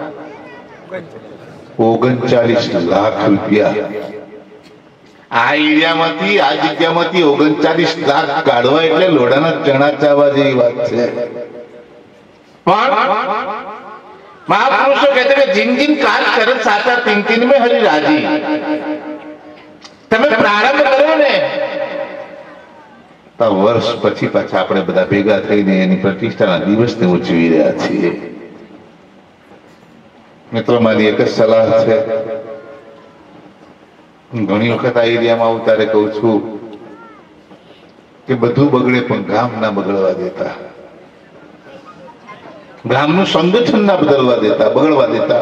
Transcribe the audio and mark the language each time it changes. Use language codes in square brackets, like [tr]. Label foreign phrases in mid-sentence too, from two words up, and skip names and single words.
[gu] 39 લાખ રૂપિયા. આ એરિયામાંથી આ જગ્યામાંથી 39 લાખ કાઢવા એટલે લોડાના ચણા ચાવવા જેવી વાત છે. મહાપુરુષો કહેते કે [hi] जिन जिन काज करत साचा तीन तीन में हरि राजी. [gu] તમે પ્રારંભ કરો ને તો વર્ષ પછી પાછા આપણે બધા ભેગા થઈને એની પ્રતિષ્ઠાના દિવસને ઉજવી રહ્યા છીએ. મિત્રો મારી એક જ સલાહ છે, ઘણી વખત આ એરિયામાં આવું ત્યારે કહું છું કે બધું બગડે પણ ગામ ના બગડવા દેતા, ગામનું સંગઠન ના બગડવા દેતા.